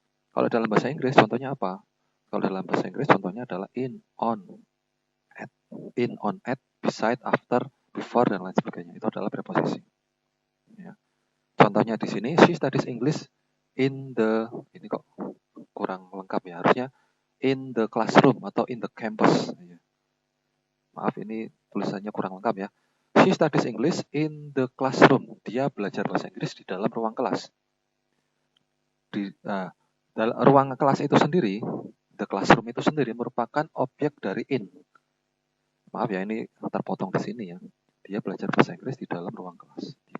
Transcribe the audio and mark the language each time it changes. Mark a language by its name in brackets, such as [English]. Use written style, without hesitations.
[Indonesian] Kalau dalam bahasa Inggris contohnya apa? Kalau dalam bahasa Inggris contohnya adalah [English] in, on, at, beside, after, before, [Indonesian] dan lain sebagainya. Itu adalah preposisi. Ya. Contohnya di sini, [English] she studies English in the, [Indonesian] ini kok kurang lengkap ya, harusnya [English] in the classroom [Indonesian] atau [English] in the campus. [Indonesian] Maaf, ini tulisannya kurang lengkap ya. [English] She studies English in the classroom. [Indonesian] Dia belajar bahasa Inggris di dalam ruang kelas. Dalam ruang kelas itu sendiri, the classroom itu sendiri merupakan objek dari in. Maaf ya, ini terpotong di sini ya. Dia belajar bahasa Inggris di dalam ruang kelas.